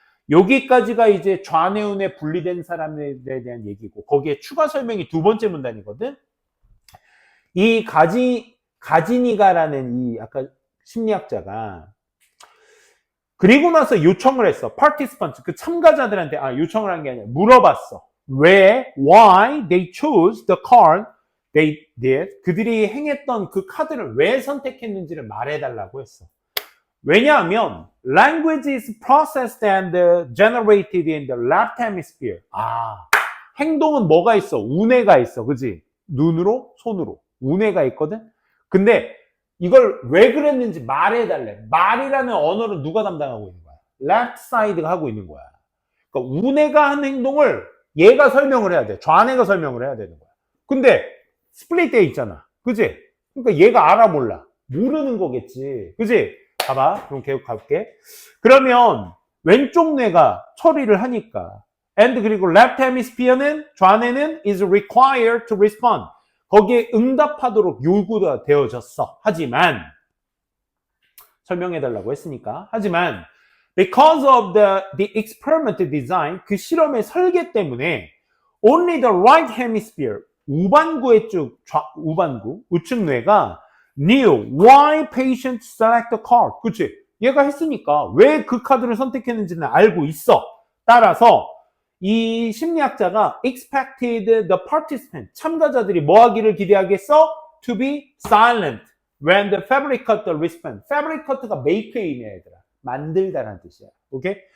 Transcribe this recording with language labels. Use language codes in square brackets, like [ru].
[ko] 여기까지가 이제 좌뇌우뇌 분리된 사람에 대한 얘기고 거기에 추가 설명이 두 번째 문단이거든. 이 가지니가라는 이 아까 심리학자가 그리고 나서 요청을 했어. participants, 그 참가자들한테 요청을 한 게 아니라 물어봤어. [en] 왜, why they chose the card they did. [ko] 그들이 행했던 그 카드를 왜 선택했는지를 말해달라고 했어. [en] 왜냐하면 language is processed and generated in the left hemisphere. [ko] 행동은 뭐가 있어? 우뇌가 있어. 그지? 눈으로, 손으로. 우뇌가 있거든? 근데 이걸 왜 그랬는지 말해달래. 말이라는 언어를 누가 담당하고 있는 거야? [en] left side [ko] 가 하고 있는 거야. 그러니까 우뇌가 한 행동을 얘가 설명을 해야 돼. 좌뇌가 설명을 해야 되는 거야. 근데 스플릿 돼 있잖아. 그지? 그러니까 얘가 알아 몰라? 모르는 거겠지. 그지? 봐봐. 그럼 계속 가볼게. 그러면 왼쪽 뇌가 처리를 하니까 [en] and [ko] 그리고 [en] left hemisphere [ko] 는 좌뇌는 [en] is required to respond. [ko] 거기에 응답하도록 요구가 되어졌어. 하지만 설명해달라고 했으니까. 하지만 [en] because of the experiment design, [ko] 그 실험의 설계 때문에 [en] only the right hemisphere, [ko] 우반구의 우측 뇌가 [en] knew why patient select the card. [ko] 그치? 얘가 했으니까 왜 그 카드를 선택했는지는 알고 있어. 따라서 이 심리학자가 [en] expected the participant, [ko] 참가자들이 뭐 하기를 기대하겠어? [en] To be silent when the fabricator respond. [ko] fabricator가 make의 의미야, 얘들아. 만들다라는 뜻이야. 오케이?